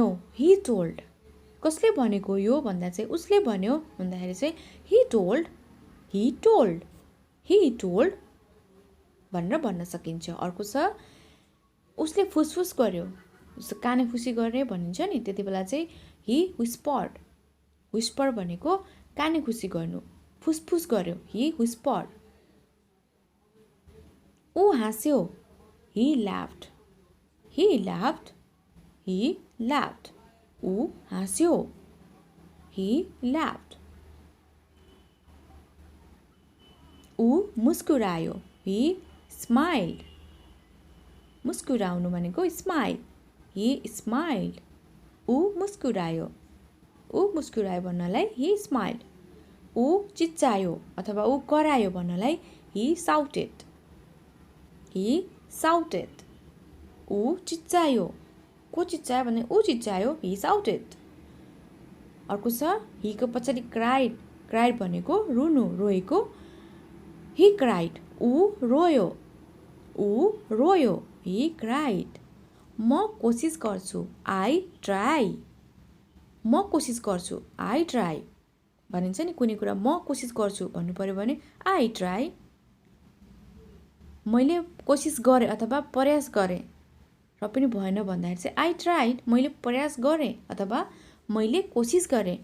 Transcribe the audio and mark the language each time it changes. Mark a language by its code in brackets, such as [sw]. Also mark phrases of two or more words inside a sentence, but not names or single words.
[en] He told, [ne] कसले भनेको यो भन्दा चाहिँ उसले भन्यो भन्दाखेरि चाहिँ [en] He told [ne] भनेर भन्न सकिन्छ। अर्को छ उसले फुसफुस गर्यो, काने खुसी गर्ने भनिन्छ नि, त्यति बेला चाहिँ [en] He whisper [ne] भनेको काने खुसी गर्नु, फुसफुस गर्यो। [en] He whispered. [ne] ऊ हाँस्यो। [en] He laughed, [ne] ऊ हाँस्यो। [en] He laughed. [ne] ऊ मुस्कुरायो। [en] He smiled, [ne] मुस्कुराउनु भनेको स्माइल। [en] He smiled, [ne] ऊ मुस्कुरायो भन्नलाई [en] He smiled. [ne] ऊ चिच्चायो अथवा ऊ करायो भन्नलाई [en] He shouted. [ne] ऊ चिच्चायो। को चिच्चायो भने ऊ चिच्चायो। [en] He shouted. [ne] अर्को छ हीको पछाडि क्राइड भनेको रुनु, रोएको। [en] He cried, [ne] ऊ रोयो। [en] He cried. [ne] म कोसिस गर्छु। [en] I try, [ne] म कोसिस गर्छु। [en] I try [ne] भनिन्छ नि कुनै कुरा म कोसिस गर्छु भन्नु पर्यो भने [en] I try. [ne] मैले कोसिस गरेँ अथवा प्रयास गरेँ र पनि भएन भन्दाखेरि चाहिँ [en] I tried, [ne] मैले प्रयास गरेँ अथवा मैले कोसिस गरेँ।